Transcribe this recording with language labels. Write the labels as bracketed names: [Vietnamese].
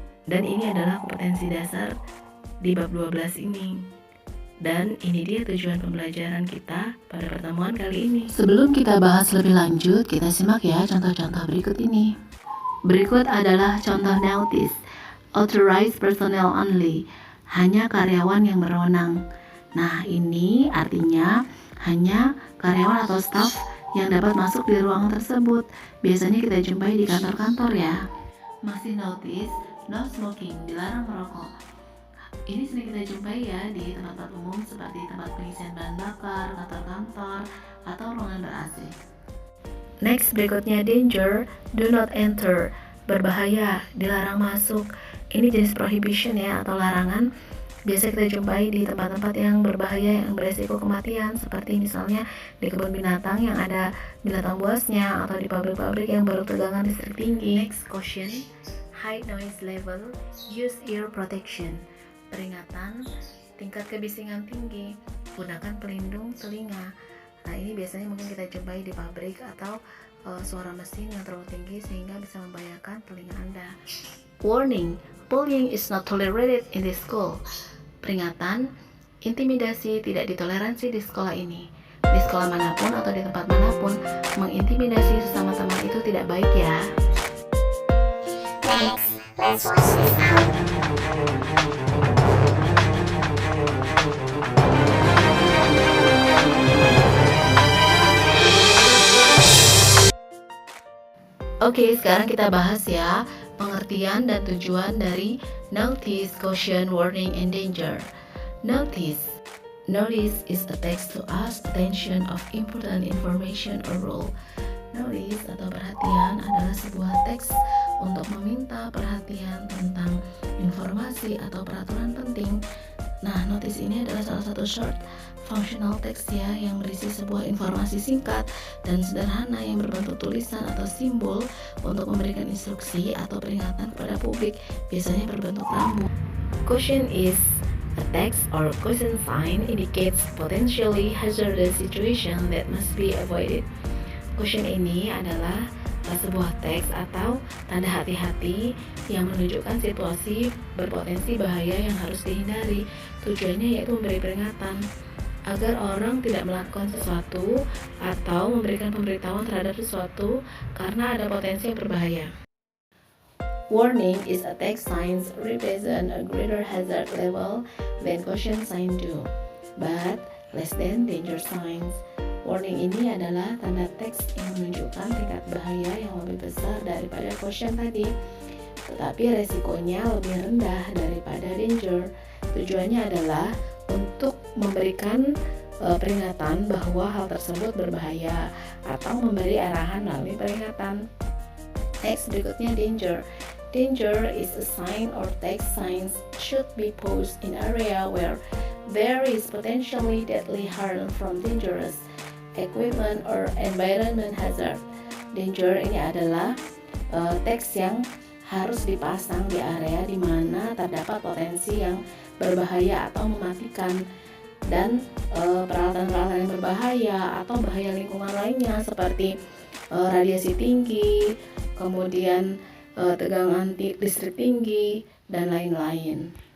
[Indonesian] Dan ini adalah kompetensi dasar di bab 12 ini. Dan ini dia tujuan pembelajaran kita pada pertemuan kali ini. Sebelum kita bahas lebih lanjut, kita simak ya contoh-contoh berikut ini. Berikut adalah contoh notice. [English] Authorized personnel only. [Indonesian] Hanya karyawan yang berwenang. Nah, ini artinya hanya karyawan atau staff yang dapat masuk di ruangan tersebut. Biasanya kita jumpai di kantor-kantor ya. Masih notice, [English] no smoking, [Indonesian] dilarang merokok. Ini sering kita jumpai ya di tempat-tempat umum seperti tempat pengisian bahan bakar, kantor-kantor, atau ruangan ber-AC. [English] Next, [Indonesian] berikutnya [English] danger, do not enter. [Indonesian] Berbahaya, dilarang masuk. Ini jenis prohibition ya, atau larangan. Biasa kita jumpai di tempat-tempat yang berbahaya yang beresiko kematian, seperti misalnya di kebun binatang yang ada binatang buasnya, atau di pabrik-pabrik yang baru tegangan listrik tinggi. [English] Next, caution, high noise level, use ear protection. [Indonesian] Peringatan, tingkat kebisingan tinggi, gunakan pelindung telinga. Nah, ini biasanya mungkin kita jumpai di pabrik atau suara mesin yang terlalu tinggi sehingga bisa membahayakan telinga Anda. [English] Warning, bullying is not tolerated in this school. [Indonesian] Peringatan, intimidasi tidak ditoleransi di sekolah ini. Di sekolah manapun atau di tempat manapun, mengintimidasi sesama teman itu tidak baik ya. [English] Let's watch this out. [Indonesian] Oke, sekarang kita bahas ya pengertian dan tujuan dari notice, caution, warning, and danger. Notice. [English] Notice is a text to ask attention of important information or rule. [Indonesian] Notice atau perhatian adalah sebuah teks untuk meminta perhatian tentang informasi atau peraturan penting. Nah, notice ini adalah salah satu short functional text ya yang berisi sebuah informasi singkat dan sederhana yang berbentuk tulisan atau simbol untuk memberikan instruksi atau peringatan kepada publik, biasanya berbentuk rambu. [English] Caution is a text or caution sign indicates potentially hazardous situation that must be avoided. [Indonesian] Caution ini adalah sebuah teks atau tanda hati-hati yang menunjukkan situasi berpotensi bahaya yang harus dihindari. Tujuannya yaitu memberi peringatan agar orang tidak melakukan sesuatu atau memberikan pemberitahuan terhadap sesuatu karena ada potensi yang berbahaya. [English] Warning is a text signs represent a greater hazard level than caution sign do, but less than danger signs. [Indonesian] Warning ini adalah tanda teks yang menunjukkan tingkat bahaya yang lebih besar daripada caution tadi, tetapi resikonya lebih rendah daripada danger. Tujuannya adalah untuk memberikan peringatan bahwa hal tersebut berbahaya atau memberi arahan melalui peringatan. Next, berikutnya danger. [English] Danger is a sign or text signs should be posed in area where there is potentially deadly harm from dangerous equipment or environment hazard. [Indonesian] Danger ini adalah teks yang harus dipasang di area di mana terdapat potensi yang berbahaya atau mematikan, dan peralatan-peralatan yang berbahaya atau bahaya lingkungan lainnya seperti radiasi tinggi, kemudian tegangan listrik tinggi, dan lain-lain.